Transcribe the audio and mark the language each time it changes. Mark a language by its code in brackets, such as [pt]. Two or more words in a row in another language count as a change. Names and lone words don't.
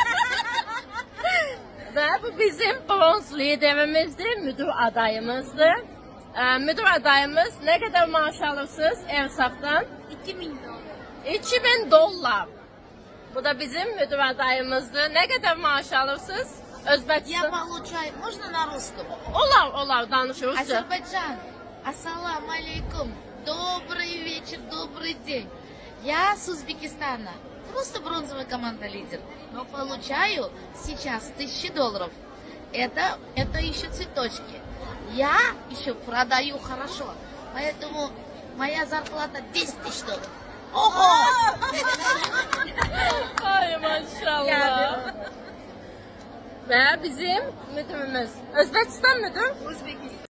[az] Və bu bizim bronz liderimizdir, müdür adayımızdır. Müdür adayımız nə qədər maaş alırsınız Evsaqdan? 2000 dolar. 2000 dollar. Bu da bizim müdür adayımızdır. Nə qədər maaş alırsınız? Özbəkistan. [ru] Я получаю, можно на русском? [az] Olar, danışırız. [ru] Азербайджан, [ar] السلام عليكم, [ru] добрый вечер, добрый день. Я с Узбекистана, просто бронзовая команда лидер, но получаю сейчас 1000 долларов. Это еще цветочки. Я еще продаю хорошо, поэтому моя зарплата 10 000 долларов. Ого! [az] Ay maşallah. Və bizim müdürümüz. Özbəkistan müdür? Özbekistan.